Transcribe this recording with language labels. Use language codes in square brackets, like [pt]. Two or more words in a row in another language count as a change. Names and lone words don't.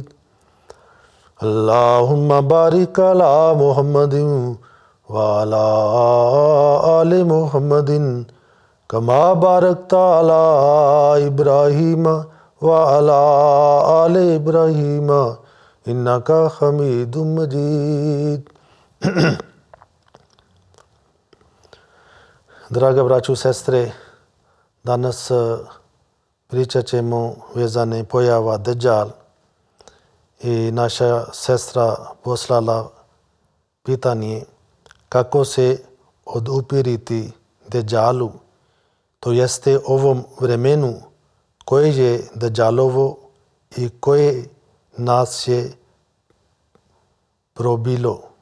[ar] اللهم بارك على محمد وعلى آل محمد كما باركت على إبراهيم وعلى آل إبراهيم إنك حميد مجيد. [bs] Draga braćo i sestre, danas pričat ćemo vezane pojava Dejjal i naša sestra poslala pitanje kako se odupiriti Dejjalu, to jeste ovom vremenu koje je Dejjalovo i koje nas je probilo.